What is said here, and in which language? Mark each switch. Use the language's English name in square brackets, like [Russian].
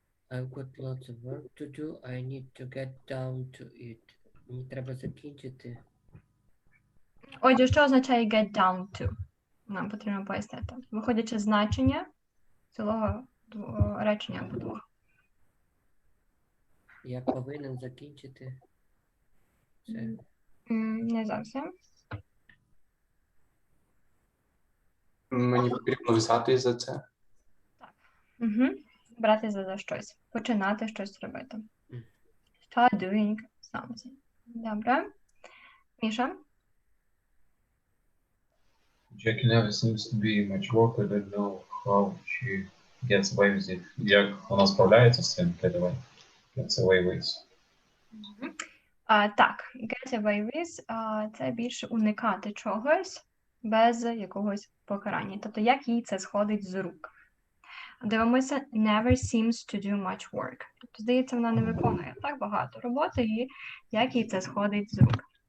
[English] I've got lots of work to do. I need to get down to it. [Ukrainian] Мені треба закінчити. Отже, що означає [English] get down to? [Ukrainian] Нам потрібно пояснити. Виходячи з значення цілого речення або двох. Я повинен закінчити це. Не зовсім. Мені потрібно взяти за це. Брати за щось. Починати щось робити. [English] Start doing something. [Ukrainian] Добре. Міша? [English] Jackie never seems to be much work. I don't know how she gets away with it. [Ukrainian] Як вона справляється з цим [English] get away? Gets away with. [Ukrainian] Так, [English] get away with [Ukrainian] – це більше уникати чогось без якогось покарання. Тобто, як їй це сходить з рук. Дивимося, [English] never seems to do much work. [Ukrainian] Тобто, здається, вона не виконує так багато роботи, і як їй це сходить з рук.